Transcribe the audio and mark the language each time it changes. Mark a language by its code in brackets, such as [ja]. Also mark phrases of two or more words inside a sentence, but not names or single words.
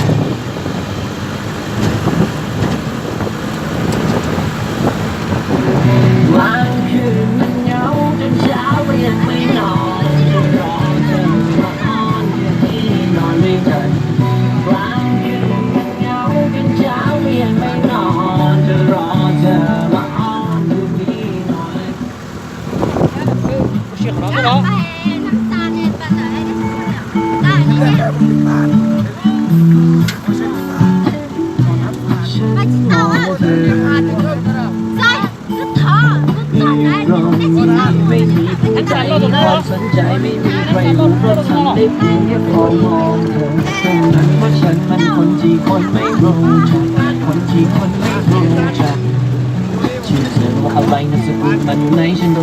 [th] วันคืนมันเหงาจนเช้าก็ยังไม่นอนจะรอเธอมาอ้อนคืนนี้นอนด้วยกัน กลางคืนมันเหงาจนเช้าก็ยังไม่นอนจะรอเธอมาอ้อนคืนนี้นอน [zh] 不是好了，哎，他们仨呢，搬来的，那你呢？ [th] ฉัน 啊 มองเธอ [zh] 在，这糖，这糖来， [th] ตรงนี้ไม่มีผู้ใดความสนใจไม่มีใครรู้เพราะฉันได้เพียงแค่พอมองเธอเท่านั้นว่าฉันมันคนที่คนไม่รู้จักคนที่คนไม่รู้จัก ชื่อเธอว่าอะไรนามสกุลมันอยู่ไหนฉันก็